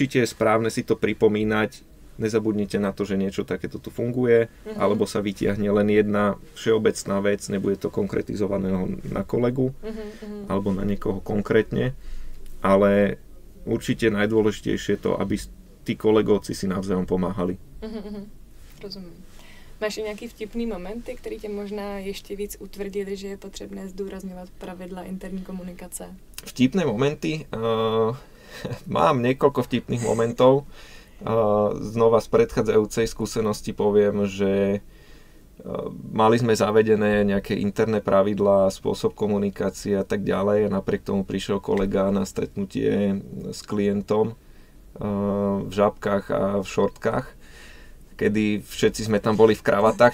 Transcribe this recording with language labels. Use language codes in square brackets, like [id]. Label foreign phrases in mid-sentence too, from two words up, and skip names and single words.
[sk] Určite je správne si to pripomínať nezabudnite na to, že niečo takéto tu funguje, alebo sa vytiahne len jedna všeobecná vec, nebude to konkretizované na kolegu, alebo na niekoho konkrétne, ale určite najdôležitejšie je to, aby tí kolegovci si navzájom pomáhali. [cs] Rozumím. Máš i nějaký vtipný momenty, které tě možná ještě víc utvrdili, že je potřebné zdůrazňovat pravidla interní komunikace? [sk] Vtipné momenty? Mám niekoľko vtipných momentov. Znova z predchádzajúcej skúsenosti poviem, že mali sme zavedené nejaké interné pravidlá, spôsob komunikácie a tak ďalej. A napriek tomu prišiel kolega na stretnutie s klientom v žabkách a v šortkách, kedy všetci sme tam boli v kravatách.